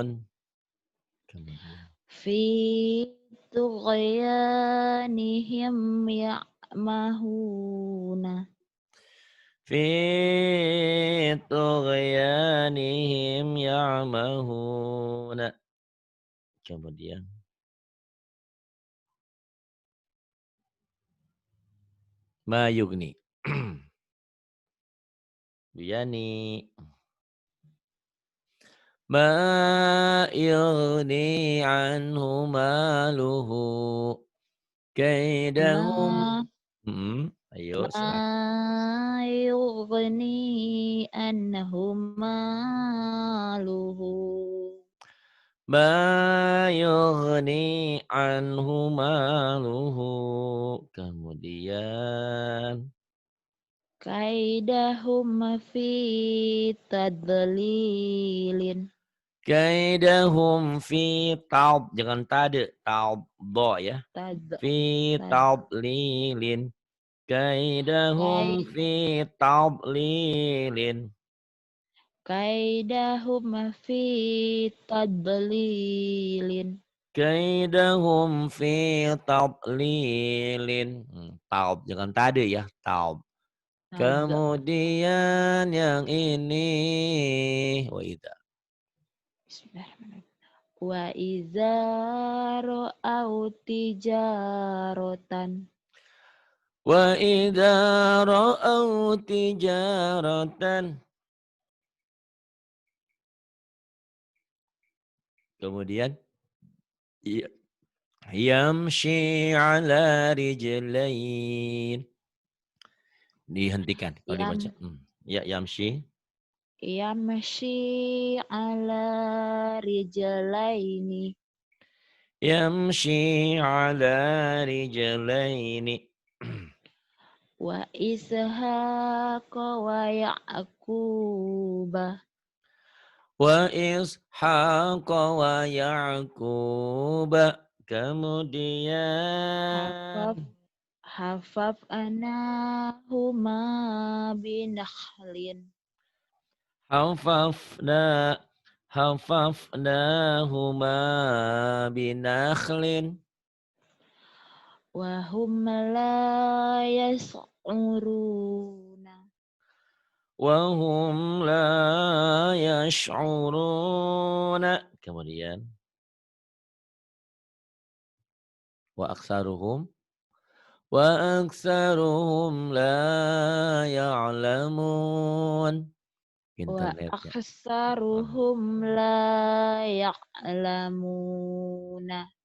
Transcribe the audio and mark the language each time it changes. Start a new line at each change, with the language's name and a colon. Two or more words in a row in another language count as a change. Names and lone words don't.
Indonesian: Kemudian.
Arabic: في طغيانهم يعمهون. في طغيانهم يعمهون.
Indonesian: Kemudian.
Arabic: ما يغني. يعني. ما يغني عنه ماله. Kaidahum. Ma
Indonesian: Ayo silahkan.
Arabic: ما يغني عنهم ماله. ما يغني عنه ماله.
Indonesian: Kemudian.
Arabic: كيدهم في تضليل. كيدهم في تض.
Indonesian: Jangan tade.
Arabic: Taub.
Indonesian: Do ya.
Arabic: Tad Fi tad تض ليل. كيدهم kai في تض ليل. كيدهم في تضليل. كيدهم في تضليل. تض.
Indonesian: Jangan tade ya. Taub.
Arabic: Tad
Indonesian: Kemudian yang ini.
Arabic: وإذا. بسم الله الرحمن الرحيم. وإذا رأوا تجارة. وإذا رأوا تجارة.
Indonesian: Kemudian.
Arabic: يمشي على رجلين.
Indonesian: Dihentikan kalau dibaca.
Arabic: Yam Ya, yamshi. يمشي على رجلين. يمشي على رجلين. وإسحاق ويعقوب. وإسحاق ويعقوب.
Indonesian: Kemudian.
Arabic: حف حف ناهما بنخل. Hafafna. حففناهما بنخل. وهم لا يشعرون. وهم لا يشعرون.
Indonesian: Kemudian.
Arabic: وأكثرهم. وأكثرهم لا يعلمون. Wa
Indonesian: Internetnya.
Arabic: أكثرهم لا يعلمون.